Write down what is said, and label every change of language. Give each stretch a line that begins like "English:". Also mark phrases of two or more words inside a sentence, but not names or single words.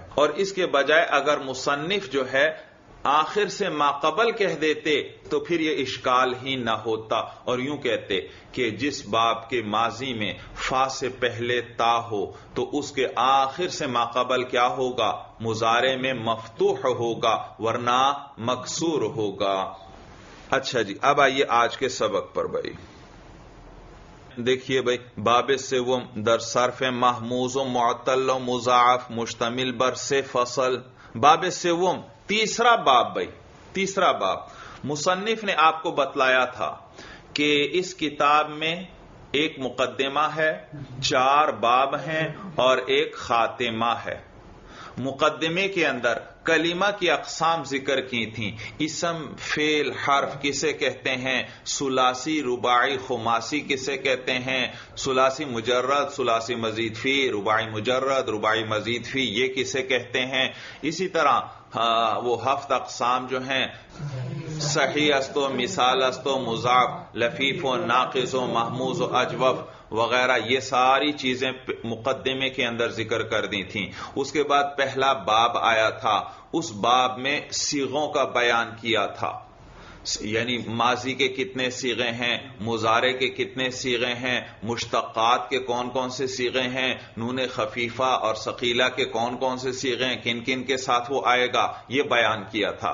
Urdu: اور اس کے بجائے اگر مصنف جو ہے آخر سے ماقبل کہہ دیتے تو پھر یہ اشکال ہی نہ ہوتا، اور یوں کہتے کہ جس باب کے ماضی میں فا سے پہلے تا ہو تو اس کے آخر سے ماقبل کیا ہوگا؟ مضارع میں مفتوح ہوگا، ورنہ مکسور ہوگا. اچھا جی، اب آئیے آج کے سبق پر. بھائی دیکھیے بھائی،
Persian: باب سوم در صرف محموز و معطل و مضاعف مشتمل بر سے فصل. باب سوم
Urdu: تیسرا باب. بھائی تیسرا باب مصنف نے آپ کو بتلایا تھا کہ اس کتاب میں ایک مقدمہ ہے، 4 باب ہیں اور ایک خاتمہ ہے. مقدمے کے اندر کلمہ کی اقسام ذکر کی تھیں. اسم، فعل، حرف کسے کہتے ہیں، ثلاثی، رباعی، خماسی کسے کہتے ہیں، ثلاثی مجرد، ثلاثی مزید فی، رباعی مجرد، رباعی مزید فی، یہ کسے کہتے ہیں. اسی طرح وہ 7 اقسام جو ہیں،
Persian: صحیح است و مثال است و مضاعف، لفیف و ناقص و محموز و اجوف
Urdu: وغیرہ، یہ ساری چیزیں مقدمے کے اندر ذکر کر دی تھیں. اس کے بعد پہلا باب آیا تھا، اس باب میں صیغوں کا بیان کیا تھا، یعنی ماضی کے کتنے صیغے ہیں، مضارع کے کتنے صیغے ہیں، مشتقات کے کون کون سے صیغے ہیں، نون خفیفہ اور ثقیلہ کے کون کون سے صیغے ہیں، کن کن کے ساتھ وہ آئے گا، یہ بیان کیا تھا.